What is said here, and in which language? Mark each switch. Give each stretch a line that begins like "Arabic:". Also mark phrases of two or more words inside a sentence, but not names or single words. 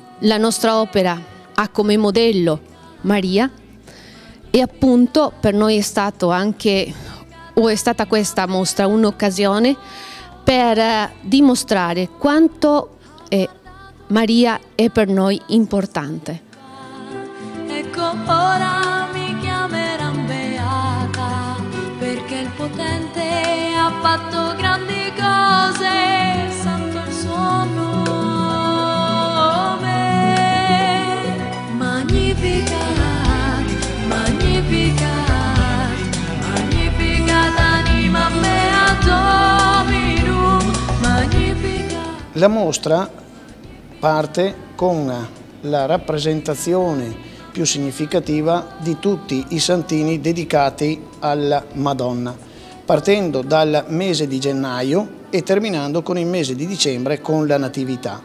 Italian: La nostra opera ha come modello Maria e appunto per noi è stata questa mostra un'occasione per dimostrare quanto Maria è per noi importante. Ecco ora mi chiameranno beata, perché il potente ha fatto grandi cose, santo il suo nome.
Latin: Magnificat, magnificat, magnificat anima mea Dominum, magnificat.
Italian: La mostra parte con la rappresentazione più significativa di tutti i santini dedicati alla Madonna, partendo dal mese di gennaio e terminando con il mese di dicembre con la Natività.